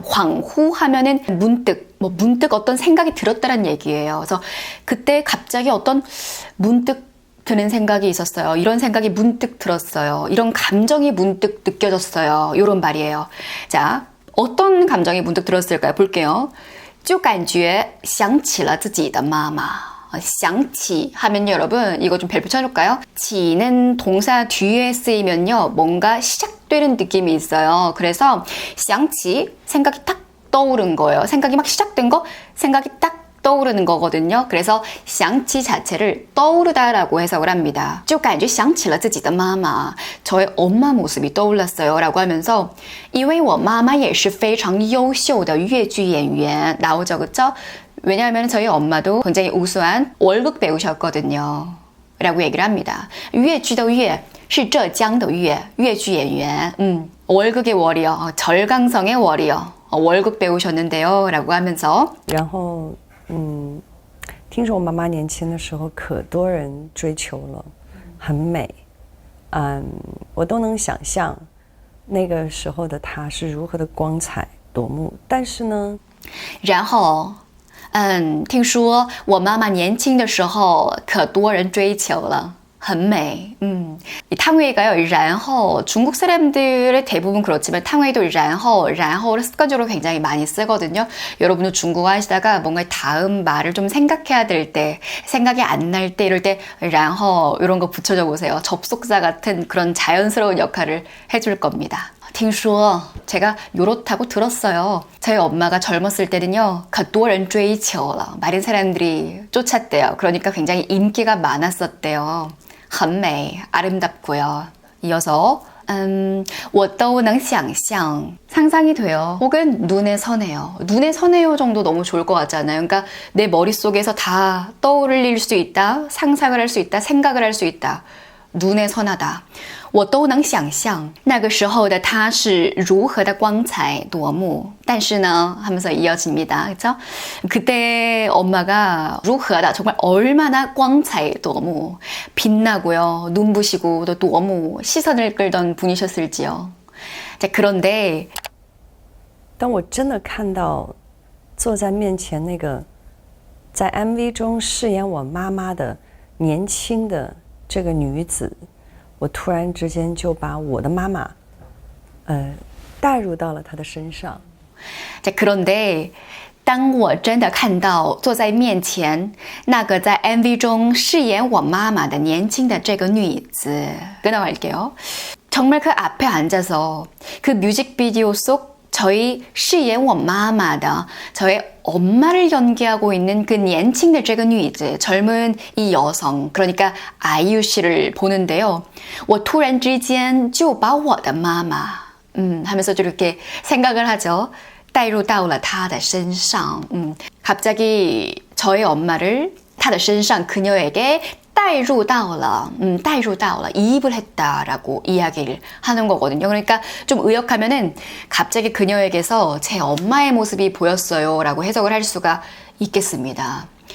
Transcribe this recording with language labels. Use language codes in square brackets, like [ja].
[ko] 恍惚 하면은 문득 어떤 생각이 들었다는 얘기예요. 그래서 그때 갑자기 어떤 문득 드는 생각이 있었어요. 이런 생각이 문득 들었어요. 이런 감정이 문득 느껴졌어요. 이런 말이에요. 자, 어떤 감정이 문득 들었을까요? 볼게요. [zh] 就感觉想起了自己的妈妈. [ko] 想起 하면요, 여러분 이거 좀 별 붙여줄까요? 지는 동사 뒤에 쓰이면요 뭔가 시작되는 느낌이 있어요. 그래서 想起 생각이 딱 떠오른 거예요. 생각이 막 시작된 거, 생각이 딱 떠오르는 거거든요. 그래서 想起 자체를 떠오르다라고 해석을 합니다. [zh] 就感觉想起了自己的妈妈. [ko] 저의 엄마 모습이 떠올랐어요. 라고 하면서 [zh] 因为我妈妈也是非常优秀的越剧演员 [ko] 나오죠. 그쵸? 왜냐하면 저희 엄마도 굉장히 우수한 월극 배우셨거든요. 라고 얘기를 합니다. [zh] 越剧的越是浙江的越剧演员. [ko] 월극의 월이요. 절강성의 월이요. 월극 배우셨는데요. 라고 하면서 [zh] 然后听说我妈妈年轻的时候可多人追求了，很美，我都能想象那个时候的她是如何的光彩夺目。但是呢，然后听说我妈妈年轻的时候可多人追求了。很美. [ko] 이 탕웨이가요, 然后 중국 사람들의 대부분 그렇지만 탕웨이도 然后, 然后를 습관적으로 굉장히 많이 쓰거든요. 여러분도 중국어 하시다가 뭔가 다음 말을 좀 생각해야 될 때, 생각이 안 날 때, 이럴 때 然后 이런 거 붙여줘 보세요. 접속사 같은 그런 자연스러운 역할을 해줄 겁니다. 听说 제가 요렇다고 들었어요. 저희 엄마가 젊었을 때는요, [zh] 可多人追求了. [ko] 많은 사람들이 쫓았대요. 그러니까 굉장히 인기가 많았었대요. [zh] 很美, [ko] 아름답고요. 이어서 [zh] 我都能想象 [ko] 상상이 돼요. 혹은 눈에 선해요. 눈에 선해요 정도 너무 좋을 것 같잖아요. 그러니까 내 머릿속에서 다 떠올릴 수 있다, 상상을 할 수 있다, 생각을 할 수 있다. 눈에 선하다. [zh] 我都能想象那个时候的他是如何的光彩夺目. 但是呢 [ko] 하면서 이어집니다. 그렇죠? 그때 엄마가 [zh] 如何的 [ko] 정말 얼마나 [zh] 光彩夺目 [ko] 빛나고요. 눈부시고 또 夺目 시선을 끌던 분이셨을지요. 자, 그런데 [zh] 当我真的看到坐在面前那个在 MV 中饰演我妈妈的年轻的这个女子，我突然之间就把我的妈妈带入到了她的身上。 [ko] 자, 그런데 [zh] 当我真的看到坐在面前那个在 MV 中饰演我妈妈的年轻的这个女子 [ko] 끊어갈게요. 정말 그 앞에 앉아서 그 뮤직비디오 속 저희 [zh] 饰演我妈妈的 [ko] 저의 엄마를 연기하고 있는 그 [zh] 年轻的这个女子 [ko] 젊은 이 여성 그러니까 아이유 씨를 보는데요. [zh] 我突然之间就把我的妈妈 [ko] 하면서 좀 이렇게 생각을 하죠. [zh] 带入到了她的身上 [ko] 갑자기 저의 엄마를 [zh] 她的身上 [ko] 그녀에게 [zh] 带入到了 [ko] 이입을 했다라고 이야기를 하는 거거든요. 그러니까 좀 의역하면은 갑자기 그녀에게서 제 엄마의 모습이 보였어요 라고 해석을 할 수가 있겠습니다.